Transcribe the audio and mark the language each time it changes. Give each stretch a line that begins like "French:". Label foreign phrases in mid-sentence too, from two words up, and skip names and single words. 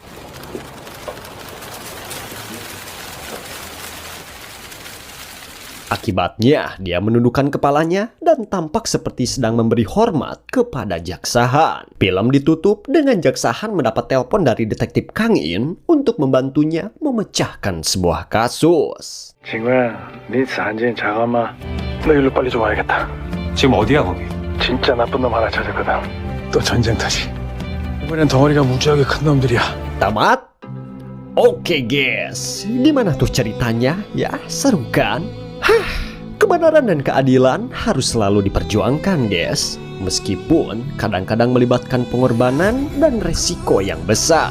Indonesian: Akibatnya, dia menundukkan kepalanya dan tampak seperti sedang memberi hormat kepada jaksa Han. Film ditutup dengan jaksa Han mendapat telepon dari detektif Kang In untuk membantunya memecahkan sebuah kasus.
Korean: 친구야, 네 안진 잠깐만. 너 일로 빨리 좀 와야겠다. 지금 어디야 거기? 진짜 나쁜 놈 하나 찾았거든. 또 전쟁터지. 이번엔 덩어리가 무지하게 큰 놈들이야.
Indonesian: Tamat? Oke guys, gimana tuh ceritanya? Ya, seru kan? Kebenaran dan keadilan harus selalu diperjuangkan, guys. Meskipun kadang-kadang melibatkan pengorbanan dan resiko yang besar.